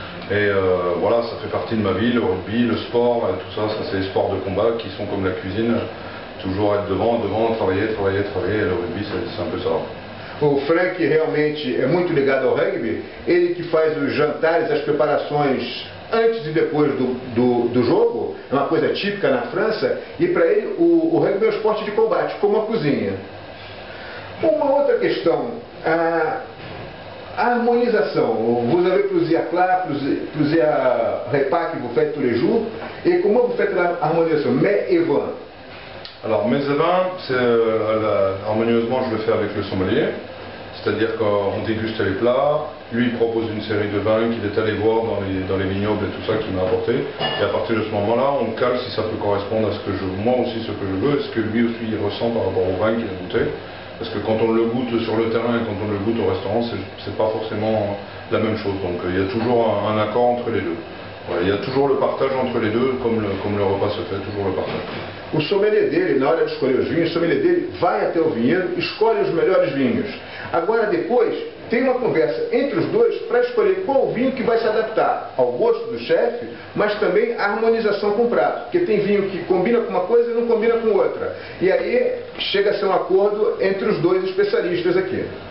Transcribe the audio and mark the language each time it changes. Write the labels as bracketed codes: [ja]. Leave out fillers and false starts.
[fr] Et voilà, ça fait partie de ma vie, le rugby, le sport, tout ça, c'est les sports de combat qui sont comme la cuisine, toujours être devant, travailler, et le rugby c'est un peu ça. [pt] O Franck realmente é muito ligado ao rugby, ele que faz os jantares, as preparações antes e depois do jogo, é uma coisa típica na França, e para ele o rugby é um esporte de combate, como a cozinha. Uma outra questão, a harmonisation. [fr] Vous avez plusieurs plats, plusieurs repas que vous faites tous les jours, et comment vous faites l'harmonisation, mets et vin? Alors mets et vin, harmonieusement je le fais avec le sommelier, c'est-à-dire qu'on déguste les plats, lui il propose une série de vins qu'il est allé voir dans les vignobles et tout ça qu'il m'a apporté, et à partir de ce moment-là on cale si ça peut correspondre à ce que moi aussi ce que je veux, et ce que lui aussi il ressent par rapport au vin qu'il a goûté. Parce que quand on le goûte sur le terrain et quand on le goûte au restaurant, c'est pas forcément la même chose. Donc il y a toujours un accord entre les deux. Voilà, il y a toujours le partage entre les deux, comme le repas se fait, toujours le partage. [pt] O sommelier dele, na hora de escolher os vinhos, o sommelier dele vai até o vinhedo, escolhe os melhores vinhos. Agora depois, tem uma conversa entre os dois para escolher qual vinho que vai se adaptar ao gosto do chefe, mas também a harmonização com o prato. Porque tem vinho que combina com uma coisa e não combina com outra. E aí chega a ser um acordo entre os dois especialistas aqui.